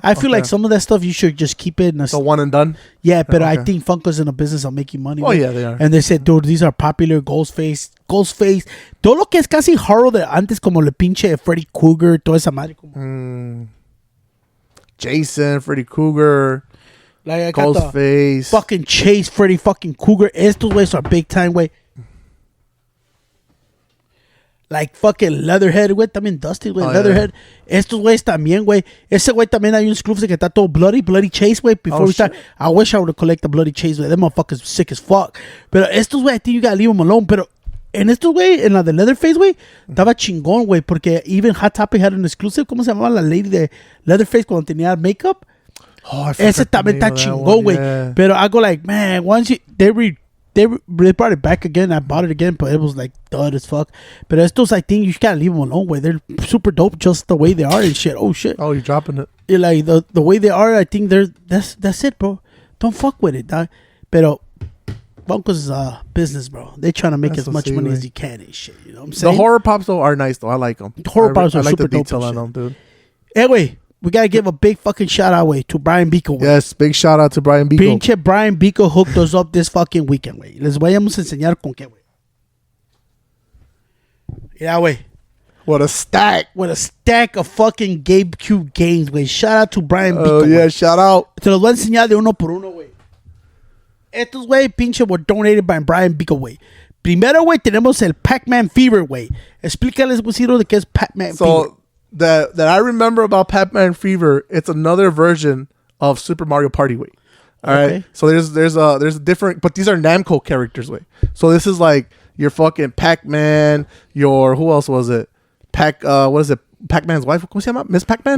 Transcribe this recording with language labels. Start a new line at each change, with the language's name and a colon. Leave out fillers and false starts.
English: I feel like some of that stuff you should just keep it in a one and done. Yeah, but I think Funko's in a business of making money. Oh, yeah, they are. And they said, dude, these are popular. Ghostface.
Spanish: Todo lo que es casi horror de antes, como le pinche Freddy Krueger, toda esa madre.
English: Jason, Freddy Krueger, like, Ghostface. Fucking Chase, Freddy fucking Krueger.
Spanish: Estos güeyes
English: are big time, güey. Like fucking Leatherhead, güey, también Dusty, güey, Leatherhead. Yeah.
Spanish: Estos güeyes también, güey. Ese güey también hay un exclusive que está todo Bloody Chase, güey.
English: Before we start, I wish I would have collected the Bloody Chase, güey. Them motherfuckers sick as fuck.
Spanish: Pero estos güey,
English: I think you gotta leave them alone.
Spanish: Pero en estos güey, en la de Leatherface, güey, estaba chingón, güey.
English: Porque even Hot Topic had an exclusive.
Spanish: ¿Cómo se llamaba la lady de Leatherface cuando tenía makeup? Oh, ese también está chingón, güey.
English: Yeah. Pero I go like, man, once they brought it back again. I bought it again, but it was like dud as fuck. But estos, I think you just gotta leave them alone. Way they're super dope, just the way they are and shit. Oh shit. Oh, you're dropping it. Yeah, like the way they are, I think that's it, bro. Don't fuck with it, dog. Pero Funko's business, bro. They trying to make as much money as you can and shit. You know what I'm saying? The horror pops though are nice though. I like them. The horror pops are like super the dope. Detail on them, dude. Anyway. We gotta give a big fucking shout out, way to Brian Bico. Yes, big shout out to Brian Bico. Pinche Brian Bico hooked us up this fucking weekend, way.
Spanish: Les vayamos a enseñar con qué, way.
English: Yeah, way. What a stack. What a stack of fucking GameCube games, way. Shout out to Brian Bico. Oh, yeah, shout out.
Spanish: Te los voy a enseñar de uno por uno, way.
English: Estos, way, pinche, were donated by Brian Bico, way.
Spanish: Primero, way, tenemos el Pac-Man Fever, way. Explícales, Buciro, de qué es Pac-Man Fever.
English: That I remember about Pac-Man Fever, it's another version of Super Mario Party, way. All right. So there's a different, but these are Namco characters, way. So this is like your fucking Pac-Man, your who else was it? What is it? Pac-Man's wife?
Spanish: ¿Cómo se llama?
English: Miss Pac-Man.